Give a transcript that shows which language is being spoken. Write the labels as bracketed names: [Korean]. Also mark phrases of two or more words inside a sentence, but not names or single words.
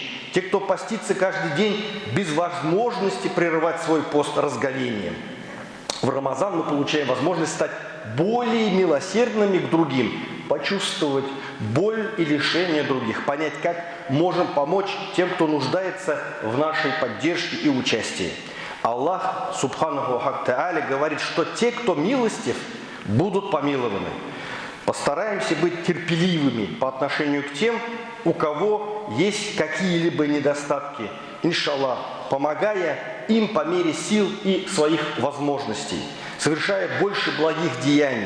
[Russian] Те, кто постится каждый день без возможности прерывать свой пост разговением. В Рамазан мы получаем возможность стать более милосердными к другим, почувствовать боль и лишение других, понять, как можем помочь тем, кто нуждается в нашей поддержке и участии. [Arabic] الله سبحانه وتعالى, [Russian] говорит, что те, кто милостив, будут помилованы. Постараемся быть терпеливыми по отношению к тем, у кого есть какие-либо недостатки, иншаллах, помогая им по мере сил и своих возможностей, совершая больше благих деяний.